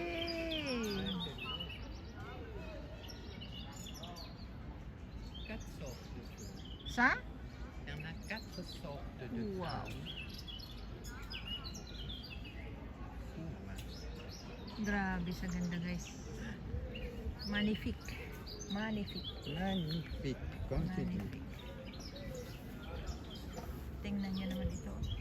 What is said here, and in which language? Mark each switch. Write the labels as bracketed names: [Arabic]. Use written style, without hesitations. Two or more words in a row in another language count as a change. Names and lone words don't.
[French] Quatre sortes de fleurs. Sa? Il y en a 4 sortes de Wow. fleurs. Fou, hein. [Filipino] Grabe sa ganda guys. [French] Magnifique. Magnifique, comme tu dis. Magnifique. [Filipino] Tingnan nyo naman ito.